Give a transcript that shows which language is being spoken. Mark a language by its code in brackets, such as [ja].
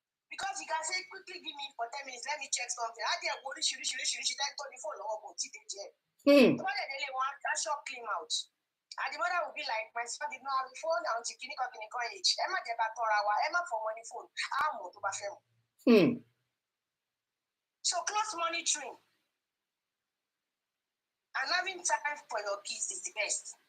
[en] Because you can say quickly give me for 10 minutes, let me check something. [yo] Á dẹ̀ wo oríṣiríṣi tó ní fóònù lọ́wọ́ kò tí ì dé jẹ́. Tó bá dẹ̀ délé wọn á [en] shop clean out. And the mother will be like, my son did not have a phone until kìnnìkan age. [yo] Ẹ má jẹ́ ká tọ́ra wa, ẹ má fọmọ ní fóònù, á mọ̀ tó bá fẹ́ mọ̀. [en] So close monitoring and having time for your kids is the best.